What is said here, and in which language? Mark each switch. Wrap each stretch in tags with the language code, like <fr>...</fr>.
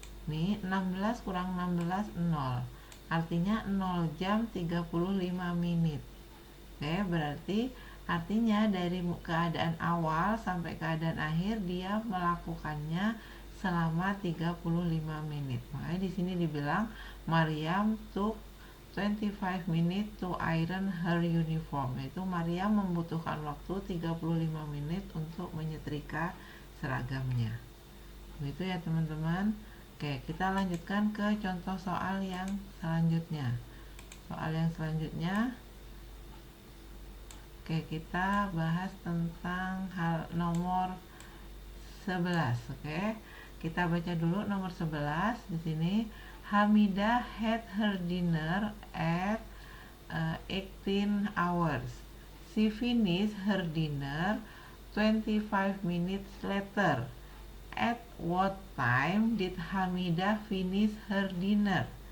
<id>Nih, 16 kurang 16, 0. Artinya 0 jam 35 menit. Oke, berarti artinya dari keadaan awal sampai keadaan akhir dia melakukannya selama 35 menit. Makanya di sini dibilang</id> <en>Mariam took 25 minutes to iron her uniform.</en> <id>Itu Mariam membutuhkan waktu 35 menit untuk menyetrika seragamnya. Begitu ya teman-teman. Oke, kita lanjutkan ke contoh soal yang selanjutnya. Soal yang selanjutnya, oke, kita bahas tentang hal nomor 11. Oke. Kita baca dulu nomor 11 di sini.</id> <en>Hamidah had her dinner at 18 hours. She finished her dinner 25 minutes later. At what time did Hamidah finish her dinner?</en>